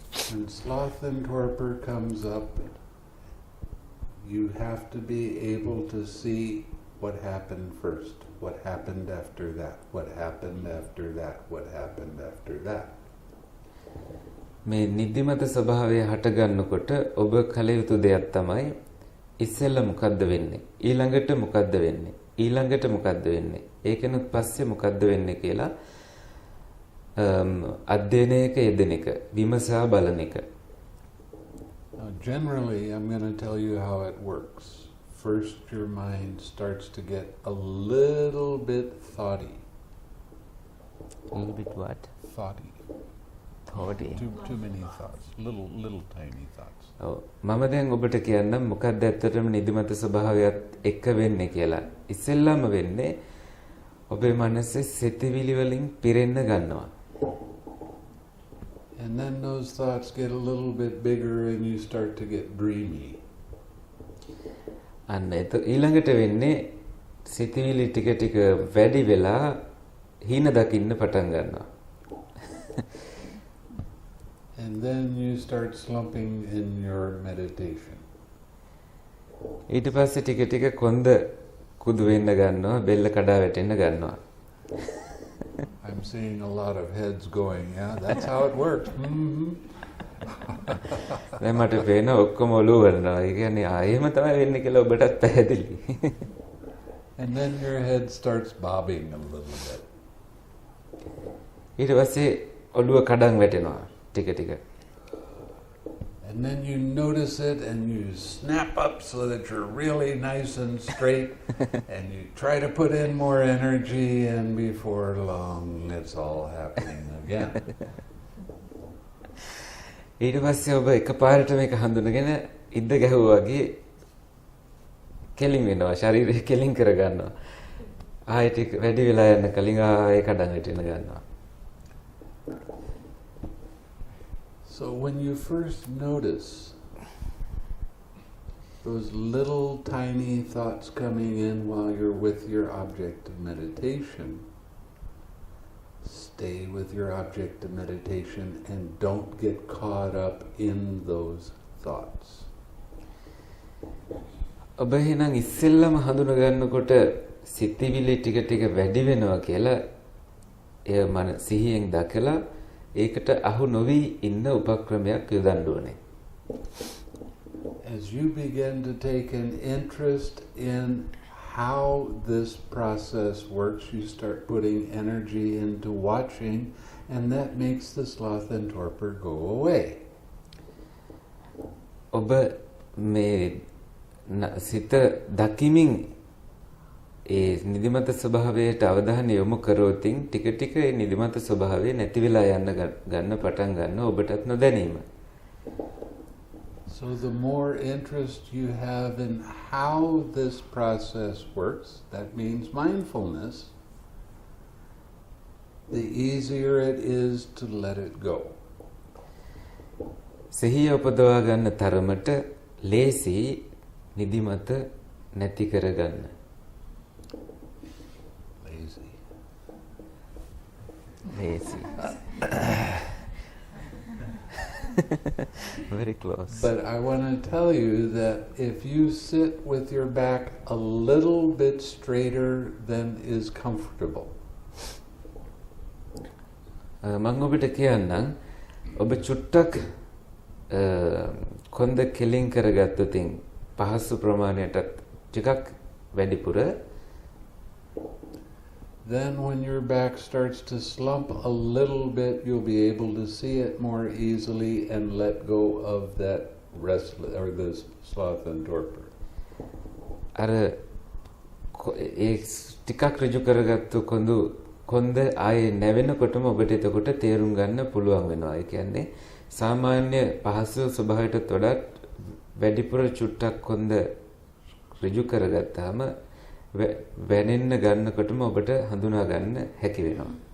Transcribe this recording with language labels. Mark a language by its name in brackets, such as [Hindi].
[English] When sloth and torpor comes up, you have to be able to see what happened first, what happened after that, what happened after that, what happened after that. [Sinhala] මේ නිදිමත ස්වභාවය හට ගන්නකොට ඔබ කල යුතු දෙයක් තමයි ඉස්සෙල්ලා මොකද්ද වෙන්නේ, ඊළඟට මොකද්ද වෙන්නේ, ඊළඟට මොකද්ද වෙන්නේ, ඒකෙනුත් පස්සේ මොකද්ද වෙන්නේ කියලා අධ්‍යයනයක යෙදෙන එක, විමසා බලන එක. [English] Now, generally, I'm going to tell you how it works. First, your mind starts to get a little bit thoughty. A little bit what? Thoughty. Thoughty. Too many thoughts. Little tiny thoughts. [Sinhala] ඔව්. මම දැන් ඔබට කියන්නම් මොකක්ද ඇත්තටම නිදිමත ස්වභාවයත් එක්ක වෙන්නේ කියලා. ඉස්සෙල්ලාම වෙන්නේ ඔබේ මනසේ සිතිවිලි වලින් පිරෙන්න ගන්නවා. [English] And then those thoughts get a little bit bigger and you start to get dreamy. [Sinhala] අන්න ඊළඟට වෙන්නේ සිතිවිලි ටික ටික වැඩි වෙලා හීන දකින්න පටන් ගන්නවා. [English] And then you start slumping in your meditation. [Sinhala] ඊට පස්සේ ටික ටික කොන්ද කුදු වෙන්න ගන්නවා, බෙල්ල කඩා වැටෙන්න ගන්නවා. [English] I'm seeing a lot of heads going, yeah, that's how it works. [Sinhala] දැන් මට පේන ඔක්කොම ඔලුව වරනවා. ඒ කියන්නේ ආයෙම තමයි වෙන්නේ කියලා ඔබටත් පැහැදිලි. [English] And then your head starts bobbing a little bit. [Sinhala] ඊට පස්සේ ඔළුව කඩන් වැටෙනවා ටික ටික. [English] And then you notice it and you snap up so that you're really nice and straight and you try to put in more energy and before long it's all happening again. [Sinhala] ඊට පස්සේ ඔබ එකපාරට මේක හඳුනගෙන ඉද්ද ගැහුවා වගේ කෙලින් වෙනවා, ශරීරය කෙලින් කර ගන්නවා. ආයෙ ටික වැඩි වෙලා යන කලින් ආයෙ කඩන් වැටෙන්න ගන්නවා. [English] So when you first notice those little tiny thoughts coming in while you're with your object of meditation, stay with your object of meditation and don't get caught up in those thoughts. [Sinhala] ඔබ එහෙනම් ඉස්සෙල්ලම හඳුන ගන්නකොට සිතිවිලි ටික ටික වැඩි වෙනවා කියලා එය මන සිහියෙන් දැකලා ඒකට අහු නොවි ඉන්න උපක්‍රමයක් යොදන්න ඕනේ. [English] As you begin to take an interest in how this process works, you start putting energy into watching, and that makes the sloth and torpor go away. [Sinhala] ඔබ මේ සිත දකිමින් ඒ නිදිමත ස්වභාවයට අවධානය යොමු කරොතින් ටික ටික ඒ නිදිමත ස්වභාවය නැති වෙලා යන්න ගන්න පටන් ගන්නවා ඔබටත් නොදැනීම. [English] So the more interest you have in how this process works, that means mindfulness, the easier it is to let it go. [Sinhala] සිහිය උපදවා ගන්න තරමට ලේසි නිදිමත නැති කර ගන්න. [English] Lazy. Very close. But I want to tell you that if you sit with your back a little bit straighter than is comfortable. [Sinhala] මම ඔබට කියන්නම් ඔබ චුට්ටක් කොන්ද කෙලින් කරගත්තොතින් පහසු ප්‍රමාණයටත් ටිකක් වැඩිපුර [English] then when your back starts to slump a little bit, you'll be able to see it more easily and let go of that restless or this sloth and torpor. [Sinhala] අර ඒ ටිකක් ඍජු කරගත්තු කොන්ද ආයේ නැවෙනකොටම ඔබට එතකොට තේරුම් ගන්න පුළුවන් වෙනවා. ඒ කියන්නේ සාමාන්‍ය පහසු ස්වභාවයටත් වඩා වැඩිපුර චුට්ටක් කොන්ද ඍජු කරගත්තාම වැනෙන්න ගන්නකොටම ඔබට හඳුනා ගන්න හැකි වෙනවා.